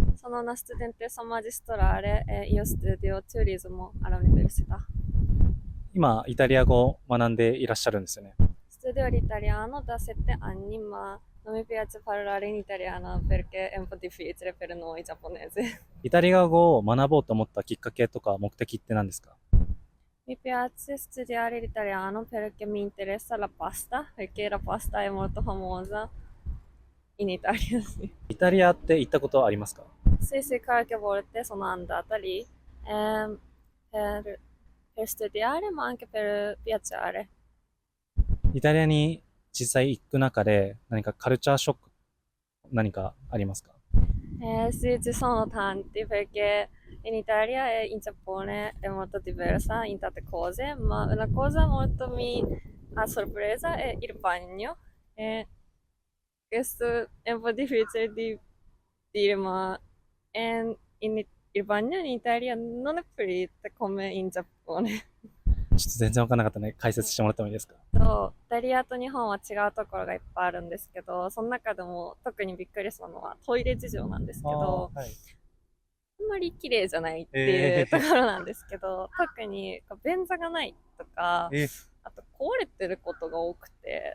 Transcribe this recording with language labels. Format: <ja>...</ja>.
<it>Sono una studentessa magistrale e io studio turismo all'università.</it> <ja>今、イタリア語を学んでいらっしゃるんですよね。</ja> <it>Studio l'italiano da 7 anni, ma non mi piace parlare in italiano perché è un po' difficile per noi giapponesi.</it> <ja>イタリア語を学ぼうと思ったきっかけとか目的って何ですか？</ja> <it>Mi piace studiare l'italiano perché mi interessa la pasta, perché la pasta è molto famosa in Italia. Sì.</it> <ja>イタリアって行ったことありますか？</ja> <it>Sì, sì, qualche volta sono andata lì per studiare, ma anche per viaggiare.</it> <ja>イタリアに実際行く中で何かカルチャーショック何かありますか？</ja> <it>Sì, ci sono tanti perché in Italia e in Giappone è molto diversa in tante cose, ma una cosa molto mi ha sorpresa è il bagno. E questo è un po' difficile di dire, ma il bagno in Italia non è pulito come in Giappone.</it> <ja>ちょっと全然わからなかったね。解説してもらってもいいですか？イタリアと日本は違うところがいっぱいあるんですけど、その中でも特にびっくりしたのはトイレ事情なんですけど、あんまり綺麗じゃないっていうところなんですけど、特に便座がないとか、あと壊れてることが多くて、</ja>